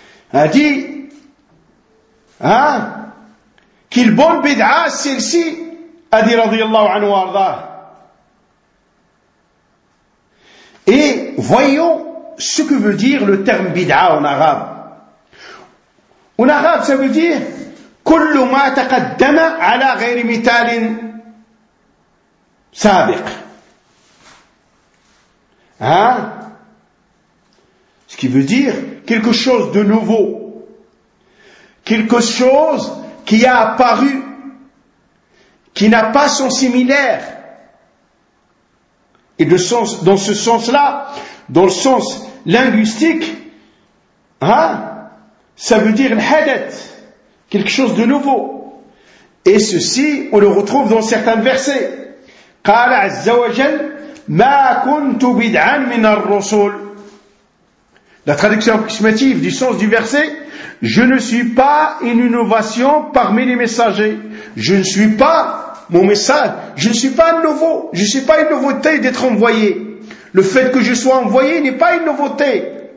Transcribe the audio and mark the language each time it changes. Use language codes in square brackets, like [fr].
[fr] A dit, hein, qu'il bonne bid'a celle-ci, a dit radiyallahu anhu arda. Et voyons ce que veut dire le terme bid'a en arabe. En arabe, ça veut dire [ar] كل ما تقدم على غير مثال سابق. [fr] Hein? Ce qui veut dire quelque chose de nouveau. Quelque chose qui a apparu, qui n'a pas son similaire. Et de sens, dans ce sens-là, dans le sens linguistique, hein, ça veut dire l'hadith, quelque chose de nouveau. Et ceci, on le retrouve dans certains versets. [ar] قال عز وجل ما كنت بدعا من الرسول. [fr] La traduction approximative du sens du verset, je ne suis pas une innovation parmi les messagers. Je ne suis pas mon message. Je ne suis pas nouveau. Je ne suis pas une nouveauté d'être envoyé. Le fait que je sois envoyé n'est pas une nouveauté.